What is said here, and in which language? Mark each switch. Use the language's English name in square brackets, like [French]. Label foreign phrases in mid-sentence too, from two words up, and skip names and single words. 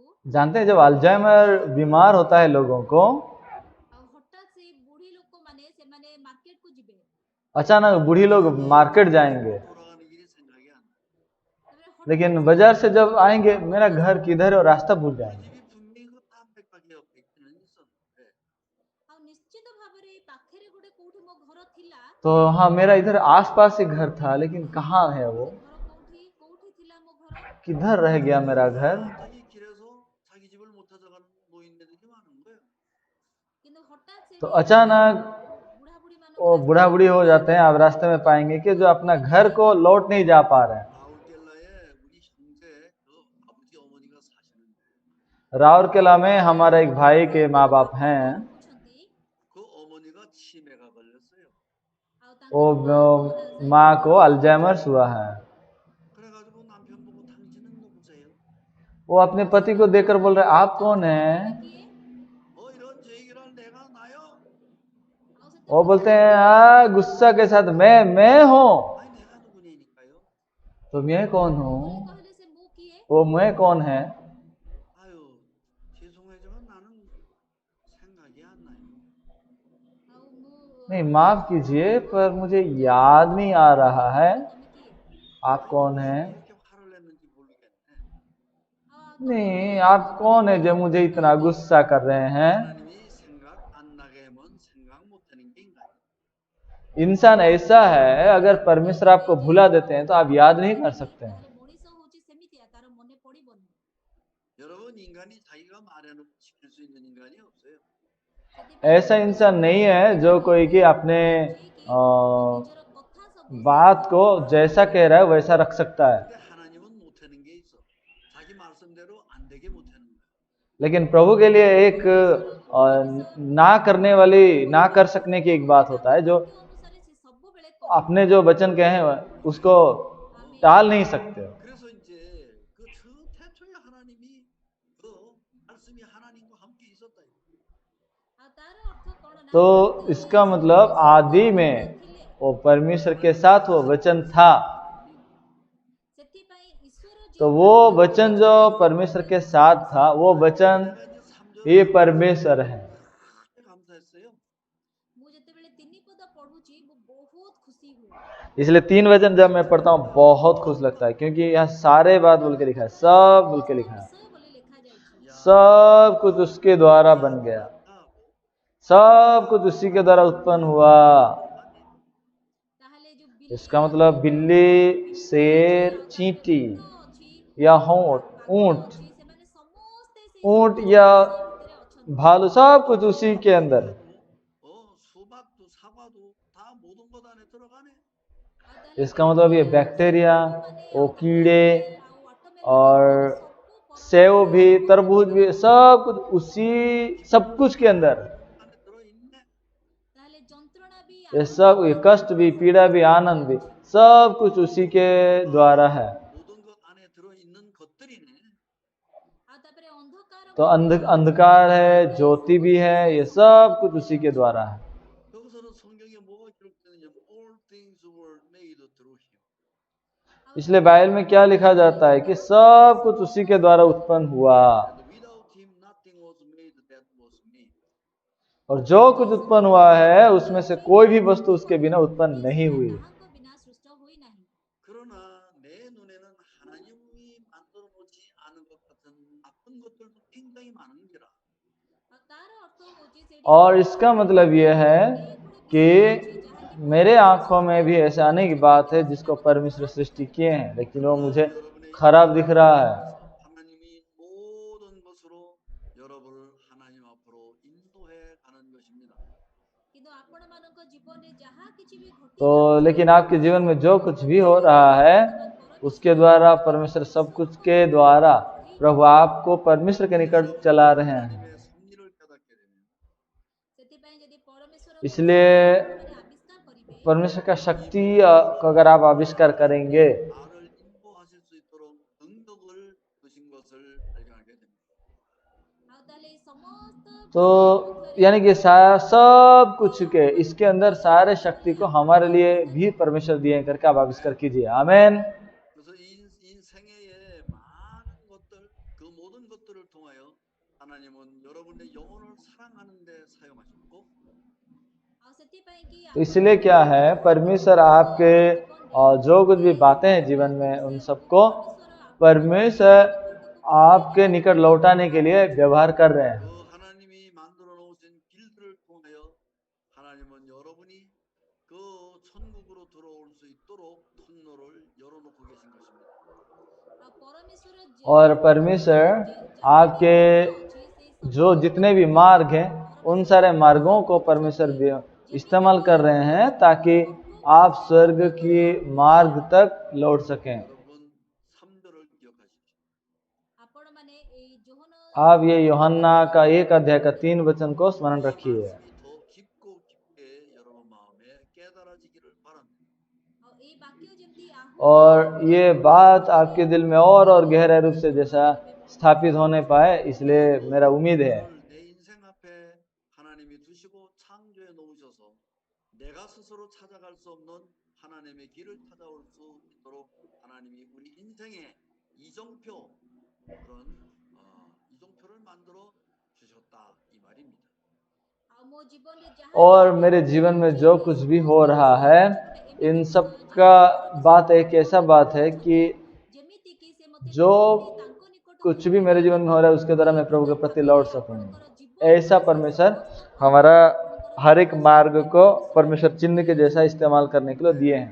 [Hindi] जानते हैं जब अल्जाइमर बीमार होता है लोगों को, [Odia] ଆଉ ହଠାତ୍ ସେଇ ବୁଢୀ ଲୋକମାନେ ସେମାନେ ମାର୍କେଟକୁ ଯିବେ। [Hindi] अचानक बूढ़ी लोग मार्केट जाएंगे, [Korean] 돌아가는 길이 생각이 안 나. [Odia] ତାପରେ ହଠାତ୍ [Hindi] लेकिन बाजार से जब आएंगे मेरा घर किधर है और रास्ता भूल [Korean] 우리 [Hindi] जाएंगे। [Korean] 집이 분명히 그 담백하게 옆에 있기는 있었는데 [Odia] ଆଉ ନିଶ୍ଚିତ ଭାବରେ ଏଇ ପାଖରେ ଗୋଟେ କୋଉଠି ମୋ ଘର ଥିଲା। [Hindi] तो तो हाँ, मेरा इधर आसपास ही घर था, लेकिन कहाँ है वो, [Odia] ଘର କୋଉଠି କୋଉଠି ଥିଲା ମୋ ଘର [Hindi] किधर रह गया मेरा घर। [Korean] 갑자기 길에서 자기 집을 못 찾아가는 노인네들이 많은 거예요. [Odia] କିନ୍ତୁ ହଠାତ୍ [Hindi] तो [Odia] ସେଠି [Hindi] अचानक [Odia] ବୁଢା ବୁଢୀ ମାନଙ୍କୁ [Hindi] वो बूढ़ा बूढ़ी हो जाते हैं। आप रास्ते में पाएंगे कि जो अपना घर को लौट नहीं जा पा रहे हैं। [Korean] 라울켈라에 우리 형제 그 아버지 어머니가 사시는 [Hindi] राउरकेला में हमारे एक भाई के माँ बाप हैं। [Odia] ରହୁଛନ୍ତି [Korean] 그 어머니가 치매가 걸렸어요. [Odia] ଆଉ [Hindi] वो [Odia] ତାଙ୍କର [Hindi] माँ को अल्जाइमर्स हुआ है। [Korean] 그래가지고 남편 보고 당신은 누구세요? [Hindi] वो अपने पति को देखकर बोल रहे, आप कौन है? [Odia] କିଏ [Korean] 이런 제 얘기를 내가 나요? [Odia] ଆଉ ସେତେ [Hindi] वो बोलते हैं गुस्सा के साथ, मैं हूँ। [Korean] 아니 내가 누구냐니까요. [Hindi] तो मैं कौन हूँ? [Odia] କହିଲେ ସେ ମୁଁ କିଏ [Hindi] वो मैं कौन है? [Korean] 아유 죄송하지만 나는 생각이 안 나요. [Odia] ଆଉ ମୁଁ [Hindi] नहीं, माफ कीजिए, पर मुझे याद नहीं आ रहा है [Odia] ତମେ କିଏ [Hindi] आप कौन है। [Korean] 이렇게 화를 냈는지 모르겠네. [Odia] ଆଉ [Hindi] नहीं, आप कौन है जो मुझे इतना गुस्सा कर रहे हैं। [Korean] 하나님이 생각 안 나게 하면 생각 못하는 게 인간이에요. [Hindi] इंसान ऐसा है, अगर परमेश्वर आपको भुला देते हैं तो आप याद नहीं कर सकते हैं। [Odia] ତାହେଲେ ମଣିଷ ହଉଛି ସେମିତିଆ ତାର ମନେ ପଡିବନି [Korean] 여러분 인간이 자기가 말해놓고 지킬 수 있는 인간이 없어요. [Hindi] ऐसा इंसान नहीं है जो कोई कि अपने [Odia] ନିଜର କଥା ସବୁ [Hindi] बात को जैसा कह रहा है वैसा रख सकता है। [Korean] 근데 하나님은 못하는 게 있어. 자기 말씀대로 안 되게 못하는 거야. [Hindi] लेकिन प्रभु के लिए एक ना करने वाली, ना कर सकने की एक बात होता है, जो [Odia] ଅନୁସାରେ ସେ ସବୁବେଳେ [Hindi] अपने जो वचन कहे हैं उसको टाल नहीं सकते। [Korean] 그래서 이제 그 태초에 하나님이 그 말씀이 하나님과 함께 있었다. [Odia] ଆଉ ତାର ଅର୍ଥ କଣ ନା [Hindi] तो इसका मतलब आदि में वो परमेश्वर के साथ वो वचन था। [Odia] ସେଥିପାଇଁ ଈଶ୍ୱର [Hindi] तो वो वचन जो परमेश्वर के साथ था, वो वचन ये परमेश्वर है। [Korean] 감사했어요. [Odia] ମୁଁ ଯେତେବେଳେ ତିନି ପଦ ପଢୁଛି ମୁଁ ବହୁତ ଖୁସି ହୁଏ [Hindi] इसलिए 3 वचन जब मैं पढ़ता हूँ बहुत खुश लगता है, क्योंकि यहाँ सारे बात बोल के लिखा है, सब बोल के लिखा है, [Odia] ବିଷୟ ବୋଲି ଲେଖାଯାଇଛି [Hindi] सब कुछ उसके द्वारा बन गया, सब कुछ उसी के द्वारा उत्पन्न हुआ। [Odia] ତାହେଲେ ଯୋଉ [Hindi] इसका मतलब बिल्ली, शेर, चींटी [Odia] ଅଛି [Hindi] या ऊंट, [Odia] ଅଛି ସେମାନେ ସମସ୍ତେ ସେଇ [Hindi] ऊंट या [Odia] ଭିତରେ ଅଛନ୍ତି [Hindi] भालू, सब कुछ उसी के अंदर। [Korean] 수박도 사과도 다 모든 것 안에 들어가네. [Odia] ଆଉ ତାହେଲେ [Hindi] इसका मतलब ये बैक्टीरिया, वो कीड़े [Odia] ଆଉ [Hindi] और सेव भी, तरबूज भी, सब कुछ उसी, सब कुछ के अंदर। [Korean] 안에 들어있네. [Odia] ତାହେଲେ ଯନ୍ତ୍ରଣା ବି [Hindi] ये सब, ये कष्ट भी, पीड़ा भी, आनंद भी, सब कुछ उसी के द्वारा है। [Korean] 모든 것 안에 들어있는 것들이네. [Odia] ଆଉ ତାପରେ ଅନ୍ଧକାର [Hindi] तो अंधकार है, ज्योति भी है, ये सब कुछ उसी के द्वारा है। [Korean] 여기서는 성경에 뭐가 기록되느냐면 [English] all things were made through him. [Hindi] इसलिए बाइबल में क्या लिखा जाता है कि सब कुछ उसी के द्वारा उत्पन्न हुआ, [English] And without him nothing was made that was made. [Hindi] और जो कुछ उत्पन्न हुआ है उसमें से कोई भी वस्तु उसके बिना उत्पन्न नहीं हुई। [Odia] ତାହାଙ୍କ ବିନା ସୃଷ୍ଟ ହୋଇନାହିଁ [Korean] 그러나 내 눈에는 하나님이 만들어 놓지 않은 것 같은 나쁜 것들도 굉장히 많은지라. [Odia] ଆଉ ତାର ଅର୍ଥ ହଉଛି ସେଠି [Hindi] और इसका मतलब यह है कि मेरे आंखों में भी ऐसा अनेक बात है जिसको परमेश्वर सृष्टि किए हैं, लेकिन वो मुझे खराब दिख रहा है। [Korean] 하나님이 모든 것으로 여러분을 하나님 앞으로 인도해 가는 것입니다. [Odia] କିନ୍ତୁ ଆପଣମାନଙ୍କ ଜୀବନରେ ଯାହା କିଛି ବି ଘଟି [Hindi] तो लेकिन आपके जीवन में जो कुछ भी हो रहा है उसके द्वारा परमेश्वर, सब कुछ के द्वारा प्रभु आपको परमेश्वर के निकट चला रहे हैं। [Korean] 하나님의 섭리를 깨닫게 되면 [Odia] ସେଥିପାଇଁ ଯଦି ପରମେଶ୍ୱର [Hindi] इसलिए [Odia] ଆବିଷ୍କାର କରିବେ [Hindi] परमेश्वर का शक्ति को अगर आप आविष्कार करेंगे [Korean] 나를 인도하실 수 있도록 능력을 주신 것을 발견하게 됩니다. [Odia] ଆଉ ତାହେଲେ ଏଇ ସମସ୍ତ [Hindi] तो यानी कि सब कुछ के इसके अंदर सारे शक्ति को हमारे लिए भी परमेश्वर दिए करके आप आविष्कार कीजिए। आमेन। [Korean] 그래서 인생의 많은 것들, 그 모든 것들을 통하여 하나님은 여러분의 영혼을 사랑하는 데 사용하셨고 [Odia] ଆଉ ସେଥିପାଇଁ କି [Hindi] तो इसलिए क्या है, परमेश्वर आपके जो कुछ भी बातें हैं जीवन में उन सबको परमेश्वर आपके निकट लौटाने के लिए व्यवहार कर रहे हैं। [Korean] 그 하나님이 만들어 놓으신 길들을 통하여 하나님은 여러분이 그 있도록 통로를 열어놓고 계신 것입니다. [Hindi] और परमेश्वर आपके जो जितने भी मार्ग हैं उन सारे मार्गों को परमेश्वर भी इस्तेमाल कर रहे हैं ताकि आप स्वर्ग की मार्ग तक लौट सकें। [Korean] 여러분 3절을 기억하십시오. [Hindi] आप ये यूहन्ना का 1 अध्याय का 3 वचन को स्मरण रखिए [Korean] 말씀이 더 깊고 깊게 여러분 마음에 깨달아지기를 바랍니다. [Hindi] और ये बात आपके दिल में और गहरे रूप से जैसा स्थापित होने पाए, इसलिए मेरा उम्मीद है। [Korean] 오늘 내 인생 앞에 하나님이 두시고 창조해 놓으셔서 내가 스스로 찾아갈 수 없는 하나님의 길을 찾아올 수 있도록 하나님이 우리 인생의 이정표 그런 이정표를 만들어 주셨다 이 말입니다. [Hindi] और मेरे जीवन में जो कुछ भी हो रहा है, इन सब का बात एक ऐसा बात है कि जो कुछ भी मेरे जीवन में हो रहा है उसके द्वारा मैं प्रभु के प्रति लौट सकूं। ऐसा परमेश्वर हमारा हर एक मार्ग को परमेश्वर चिन्ह के जैसा इस्तेमाल करने के लिए दिए हैं।